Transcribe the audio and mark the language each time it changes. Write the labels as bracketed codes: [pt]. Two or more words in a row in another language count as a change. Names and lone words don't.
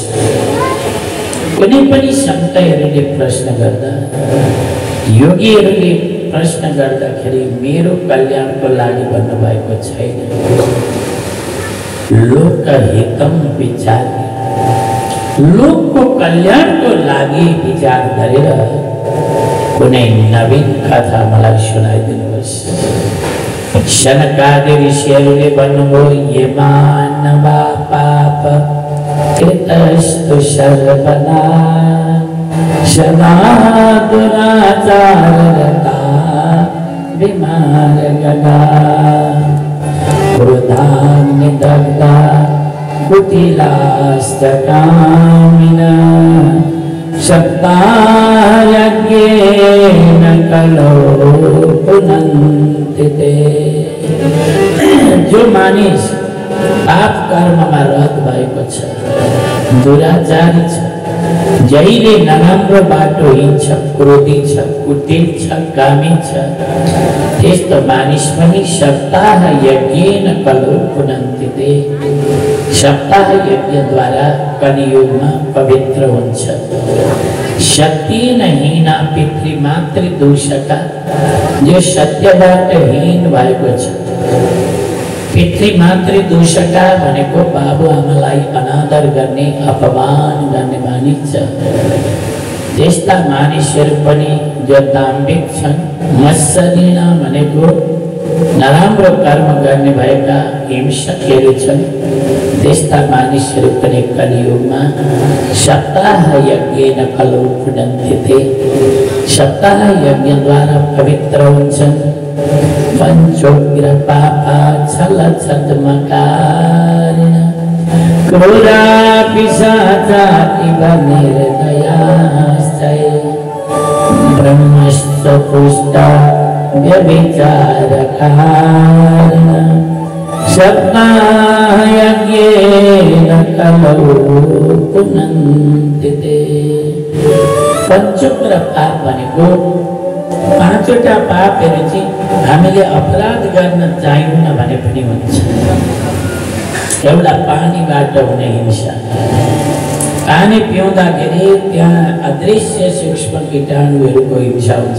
[ne] कुनै पनि सन्तहरूले प्रश्न गर्दा, योगीहरूले प्रश्न गर्दाखेरि मेरो कल्याणको लागि भन्नुभएको छैन, लोकहितम विचार, लोकको कल्याणको लागि विचार गरेर कुनै नवीन कथा मलाई सुनाइदिनुहोस्। शनकादि ऋषिहरूले भन्नुभयो, [sa] ये मानवा पाप कृतस्तु सर्वदा सदा दुराचाररता विमार्गदा क्रोधाग्निदग्धा कुटिलास्तकामिना सप्ताहयज्ञेन कलो पुनन्ति ते। [ne] जो मानिस पाप कर्ममा रत भएको छ, दुराचारी छ, जहिले नराम्रो बाटो हिँड्छ, क्रोधी छ, कुटिल छ, कामी छ, त्यस्तो मानिस पनि [sa] सप्ताह यज्ञेन कलो पुनन्ति ते। [ne] सप्ताह यज्ञद्वारा कलियुगमा पवित्र हुन्छ। [sa] सत्यहीना पितृमातृ दूषका, [ne] जो सत्यबाट हीन भएको छ। [sa] पितृमातृ दूषका [ne] भनेको बाबुआमालाई अनादर गर्ने, अपमान गर्ने मानिस छ। त्यस्ता मानिसहरू पनि जो दाम्भिक छन्, मत्सरीण भनेको नराम्रो कर्म गर्ने भएका हिंसकहरू छन्, त्यस्ता मानिसहरू पनि कलियुगमा [sa] सप्ताह यज्ञेन कलो पुनन्ति ते। [ne] सप्ताह यज्ञद्वारा पवित्र हुन्छन्। [sa] पंचोग्र पापा छल छद्मकारिण क्रूरा पिशाचा इव निर्दयाश्चै ब्रह्मश्च पुष्टा व्यभिचारकारिण सप्ताह यज्ञेन कलो पुनन्ति ते। [ne] पंचोग्र पाप भनेको पाँचवटा पापहरू चाहिँ हामीले अपराध गर्न चाहिन्न भने पनि हुन्छ। एउटा पानीबाट हुने हिंसा, पानी पिउँदाखेरि त्यहाँ अदृश्य सूक्ष्म कीटाणुहरूको हिंसा हुन्छ।